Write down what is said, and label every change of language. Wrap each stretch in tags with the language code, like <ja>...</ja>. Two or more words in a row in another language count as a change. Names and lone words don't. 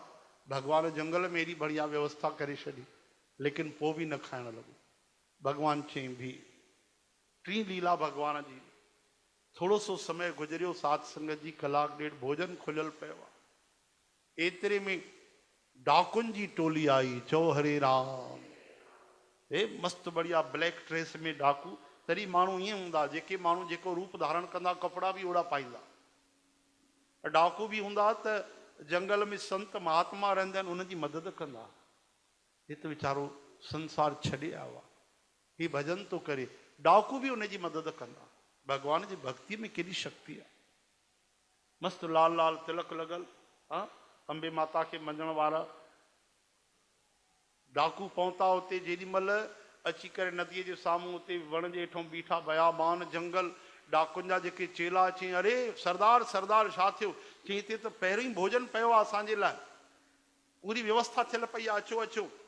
<sd>भॻवानु जंगल में एॾी बढ़िया व्यवस्था करे छॾी, लेकिन पोइ बि न खाइणु लॻो। भॻवानु चई भी। टी लीला भॻवान जी। थोरो सो समय गुज़रियो, साध संगत जी 1-1.5 कलाक भोजन खुलियल पियो आहे। एतिरे में डाकुन जी टोली आई, चो हरे राम। हे मस्त बढ़िया</sd> <en>black dress</en> <sd>में डाकू। तरी माण्हू ईअं हूंदा जेके माण्हू जेको रूप धारण कंदा कपिड़ा बि ओड़ा पाईंदा। डाकू बि हूंदा त जंगल में संत महात्मा रहंदा आहिनि उन्हनि जी मदद कंदा। हे त वीचारो संसार छॾे आयो आहे, ही भजन तो करे, डाकू बि उनजी मदद कंदा। भगवान जी भक्ति में केॾी शक्ति आहे। मस्त लाल लाल तिलक लॻल, हाँ अंबे माता खे मञण वारा डाकू पहुता उते। जेॾी महिल अची करे नदीअ जे साम्हूं उते वण जे हेठों बीठा, बयाबान जंगल, डाकुनि जा जेके चेला अची, अरे सरदार सरदार छा थियो? चई हिते त पहिरियों ई भोजन पियो आहे असांजे लाइ, पूरी व्यवस्था थियल पई आहे, अचो अचो।</sd>